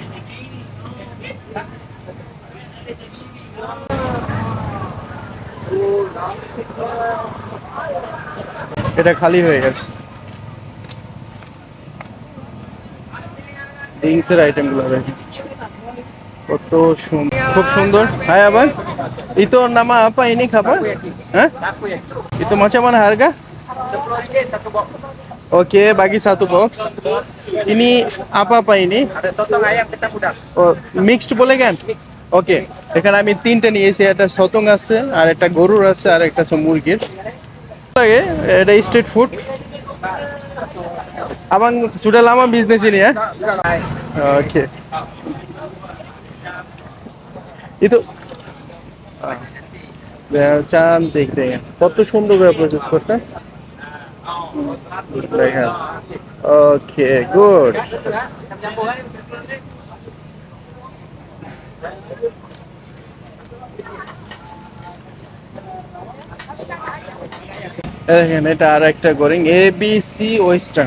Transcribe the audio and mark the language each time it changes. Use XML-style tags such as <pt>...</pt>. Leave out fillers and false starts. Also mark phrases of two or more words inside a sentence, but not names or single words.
<bn>এটা খালি হয়ে গেছে। ড্রিঙ্কস এর আইটেম গুলো দেখেন কত সুন্দর, খুব সুন্দর। হাই আবার</bn> <ms>itu nama apa ini</ms> <bn>খাবার? হ্যাঁ</bn> <ms>itu macam mana harga? 10 satu box. Oke, bagi satu box. Ini apa ini? Ada sotong ayam ketan udang.</ms> <bn>ও মিক্সড বলে কেন? ওকে, এখানে আমি 3টে নিয়েছি, একটা সতং আছে আর একটা গরুর আছে আর একটা আছে মুরগির। লাগে এটা স্ট্রিট ফুড।</bn> <ms>Abang sudah lama bisnis ini ya? Oke. Itu cantik</ms> <bn>দেখেন কত সুন্দর করে প্রসেস করছে। দেখেন ওকে গুড। দেখেন এটা আর একটা গোরিং এবিসি ওয়েস্টার্ন।</bn>